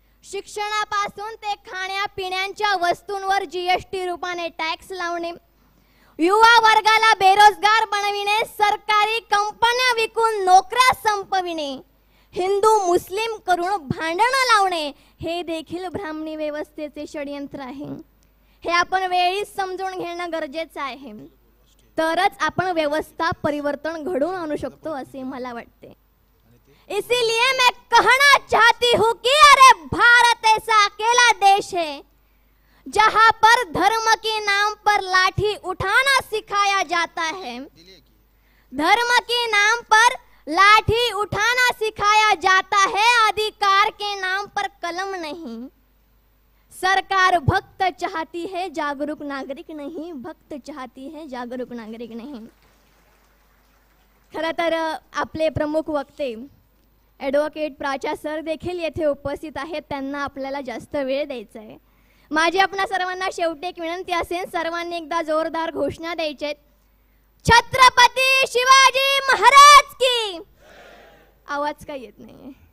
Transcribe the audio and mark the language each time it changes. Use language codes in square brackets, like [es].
[mr] शिक्षणापासून ते खाण्यापिण्याच्या वस्तूंवर जीएसटी रूपाने टॅक्स लावणे, युवा वर्गाला बेरोजगार बनविणे, सरकारी कंपन्या विकून नोकऱ्या संपविणे, हिंदू मुस्लिम करून भांडणं लावणे हे देखील ब्राह्मणी व्यवस्थेचे षडयंत्र आहे. हे आपण वेळीच समजून घेणं गरजेचं आहे. तरच आपण व्यवस्था परिवर्तन घडवून आणू शकतो असे मला वाटते. [hi] इसीलिए मैं कहना चाहती हूँ कि अरे भारत ऐसा अकेला देश है जहाँ पर धर्म के नाम पर लाठी उठाना सिखाया जाता है. धर्म के नाम पर लाठी उठाना सिखाया जाता है, अधिकार के नाम पर कलम नहीं. सरकार भक्त चाहती है जागरूक नागरिक नहीं, भक्त चाहती है जागरूक नागरिक नहीं. [mr] खरं तर आपले प्रमुख वक्ते ॲडव्होकेट प्राचा सर देखील येथे उपस्थित आहेत. त्यांना आपल्याला जास्त वेळ द्यायचा आहे. माझी आपणा सर्वांना शेवटी एक विनंती असेल, सर्वांनी एकदा जोरदार घोषणा द्यायची आहेत. [hi] छत्रपती शिवाजी महाराज की. [mr] आवाज का येत नाही.